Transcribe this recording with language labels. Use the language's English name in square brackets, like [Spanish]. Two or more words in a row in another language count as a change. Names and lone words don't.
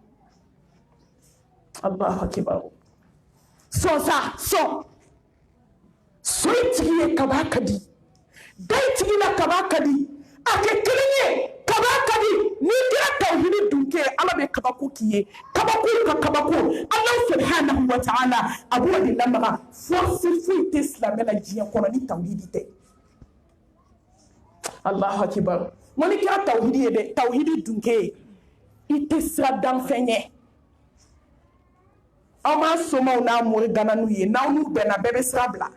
[Arabic] الله أكبر. [Bambara] Sɔn tigi ye kaba ka di, dayi tigi la kaba ka di, a kɛ kelen ye kaba ka di. N'i kɛra tawhidi dunke ala bɛ kabako k'i ye, kabako ka kabako [Arabic] الله سبحانه وتعالى [Bambara] a b'o de lamaga. Force foyi tɛ silamɛ la diɲɛ kɔnɔ ni tawhidi tɛ. [Arabic] الله أكبر. [Bambara] N ko n'i kɛra tawhidi ye dɛ, tawhidi dunke ye i tɛ sira danfɛn ye. Aw ma somaw n'a mori gana n'u ye, n'aw n'u bɛnna bɛɛ bɛ sira bila.